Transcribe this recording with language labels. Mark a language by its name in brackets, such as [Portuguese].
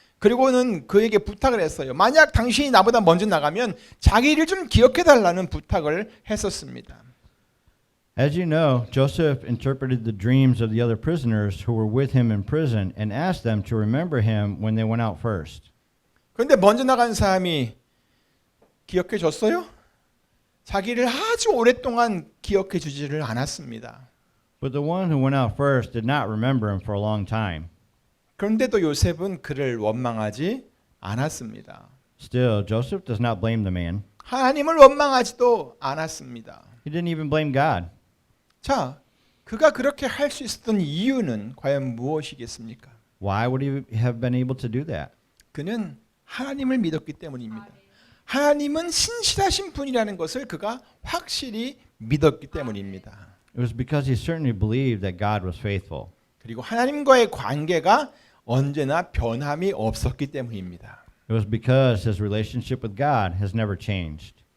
[Korean] 그리고는 그에게 부탁을 했어요. 만약 당신이 나보다 먼저 나가면 자기를 좀 기억해 달라는 부탁을 했었습니다. [English] As you know, Joseph interpreted the dreams of the other prisoners who were with him in prison and asked them to remember him when they went out first. [Korean] 그런데 먼저 나간 사람이 기억해 줬어요? 자기를 아주 오랫동안 기억해 주지를 않았습니다. [English] But the one who went out first did not remember him for a long time. [Korean] 그런데도 요셉은 그를 원망하지 않았습니다. [English] Still, Joseph does not blame the man. [Korean] 하나님을 원망하지도 않았습니다. [English] He didn't even blame God. [Korean] 자, 그가 그렇게 할 수 있었던 이유는 과연 무엇이겠습니까? [English] Why would he have been able to do that? [Korean] 그는 하나님을 믿었기 때문입니다. 하나님은 신실하신 분이라는 것을 그가 확실히 믿었기 때문입니다. [English] It was because he certainly believed that God was faithful. [Korean] 그리고 하나님과의 관계가 언제나 변함이 없었기 때문입니다. [English] It was because his relationship with God has never changed.